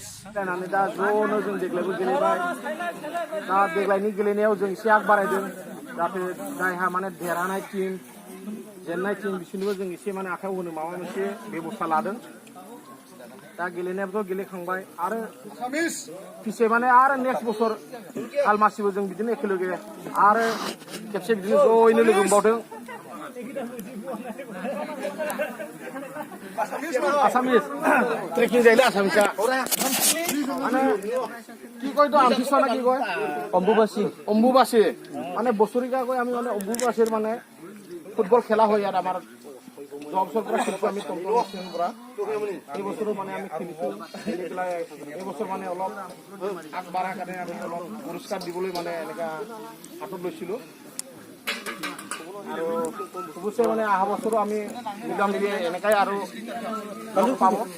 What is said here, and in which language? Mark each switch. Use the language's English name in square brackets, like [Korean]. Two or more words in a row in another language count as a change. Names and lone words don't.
[Bodo] जानानै दा ज'नो जों देग्लायबो गेलेबाय दा देग्लायनि गेलेनायाव जों एसे आग बारायदों जाहाथे जायहा माने देरहानाय टिम जेननाय टिम बिसोरनोबो जों एसे माने आखायाव होनो माबा मोनसे बेबस्था लादों दा गेलेनायाबोथ' गेलेखांबाय आरो फिसे माने आरो नेक्स्ट बोसोर खालमासिबो जों बिदिनो एखेलगे आरो खेबसे बिदिनो ज'यैनो लोगो मोनबावदों आसामिस ट्रेकिं जायोलै आसामिसा माने [Assamese] কি কয় তো আমতিসোৱা না কি কয় অম্বুবাসী মানে বছৰিকাকৈ আমি মানে অম্বুবাসীৰ মানে ফুটবল খেলা হয় ইয়াত আমাৰ যোৱা বছৰ পৰা খেলিছো আমি টমটমৰ পৰা এই বছৰো মানে আমি খেলিছো খেলি পেলাই এই বছৰ মানে অলপ আগবাঢ়াৰ কাৰণে আমি অলপ পুৰস্কাৰ দিবলৈ মানে এনেকুৱা হাতত লৈছিলোঁ আৰু অৱশ্যে মানে অহা বছৰো আমি মিলাম মিলি এনেকাই আৰু পাব